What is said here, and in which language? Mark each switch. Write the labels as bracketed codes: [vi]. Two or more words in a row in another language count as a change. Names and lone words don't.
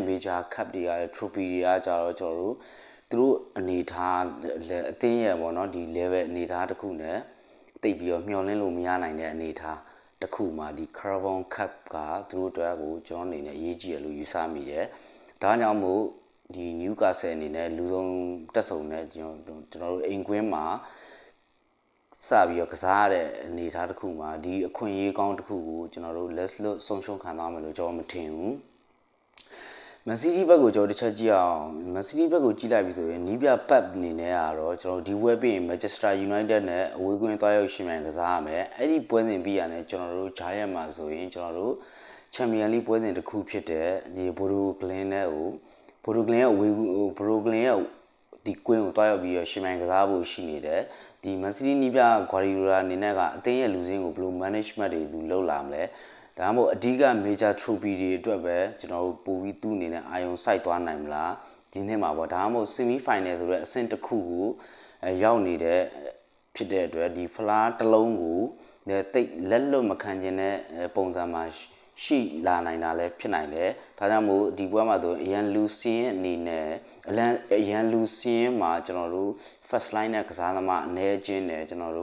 [en] major cup [my] တွေက trophy တွေကကြတော့ကျွန်တော်တို့သူတို့အနေထားအသင်းရဲ့ပေါ့နော်ဒီ level အနေထားတစ်ခုနဲ့တိတ်ပြီးတော့မျှော်လင့်လို့မရနိုင်တဲ့အနေထားတစ်ခုမှာဒီ Carabao Cup ကသူတို့အတွက်ကိုကျွန်တော်အနေနဲ့အရေးကြီးတယ်လို့ယူဆမိတယ်ဒါကြောင့်မို့ဒီ Newcastle အနေနဲ့လူဆုံးတက်ဆုံနဲ့ကျွန်တော်တို့အိမ်ကွင်းမှာစပြီးတော့ကစားရတဲ့အနေအထားတစ်ခုမှာဒီအခွင့်အရေးကောင်းတစ်ခုကိုကျွန်တော်တို့ [en] let's look [my] ဆုံးရှုံးခံသွားမယ်လို့ကျွန်တော်မထင်ဘူး Man City ဘက်ကိုကျွန်တော်တစ်ချက်ကြည့်အောင် Man City ဘက်ကိုကြည့်လိုက်ပြီဆိုရင်နီးပြပတ်အနေနဲ့ကတော့ကျွန်တော်ဒီဝက်ပြီးရင် Manchester United နဲ့အဝေးကွင်းသွားရောက်ရှင်မြန်ကစားရမယ်အဲ့ဒီပွဲစဉ်ပြီးရတဲ့ကျွန်တော်တို့ဂျားရက်မှာဆိုရင်ကျွန်တော်တို့ Champions League ပွဲစဉ်တစ်ခုဖြစ်တဲ့ဒီ Bodo Glimt နဲ့ကို Bodo Glimt ရဲ့Bodo Glimt ရဲ့ဒီကွင်းကိုတွားရောက်ပြီးရရှင်မြန်ကစားဖို့ရှိနေတယ်ဒီ Man City နီးပြ Guardiola အနေနဲ့ကအသင်းရဲ့လူစင်းကိုဘယ်လို management တွေသူလုပ်လာမလဲဒါမှမဟုတ်အဓိက [en] major trophy [my] တွေအတွက်ပဲကျွန်တော်တို့ပို့ပြီးသူ့အနေနဲ့အာရုံစိုက်သွားနိုင်မလားဒီနှစ်မှာပေါ့ဒါမှမဟုတ် [en] semi final [my] ဆိုတဲ့အဆင့်တစ်ခုကိုရောက်နေတဲ့ဖြစ်တဲ့အတွက်ဒီ flaw တစ်လုံးကိုတိတ်လက် လွတ်မခံခြင်းတဲ့ပုံစံမှာရှိလာနိုင်တာလည်းဖြစ်နိုင်တယ်ဒါကြောင့်မို့ဒီပွဲမှာဆိုအရန်လူစင်းအနေနဲ့အရန်လူစင်းမှာကျွန်တော်တို့ [en] first line [my] နဲ့ကစားသမားအနေချင်းနဲ့ကျွန်တော်